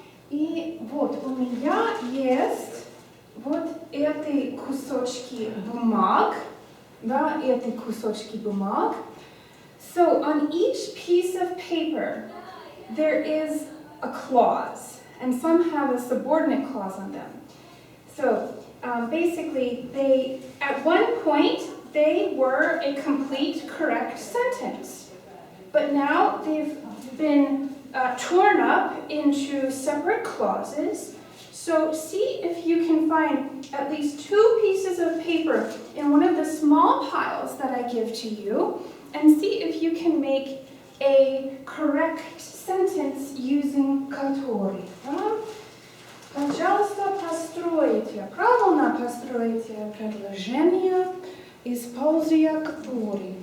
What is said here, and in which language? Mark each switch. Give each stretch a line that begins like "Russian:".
Russian: И вот у меня есть вот эти кусочки бумаг, да, эти кусочки бумаг.
English: So on each piece of paper, there is a clause, and some have a subordinate clause on them. So basically, at one point, they were a complete correct sentence, but now they've been torn up into separate clauses. So see if you can find at least 2 pieces of paper in one of the small piles that I give to you, and see if you can make a correct sentence using который.
Russian: Да? Пожалуйста, постройте, правильно постройте предложение, используя который.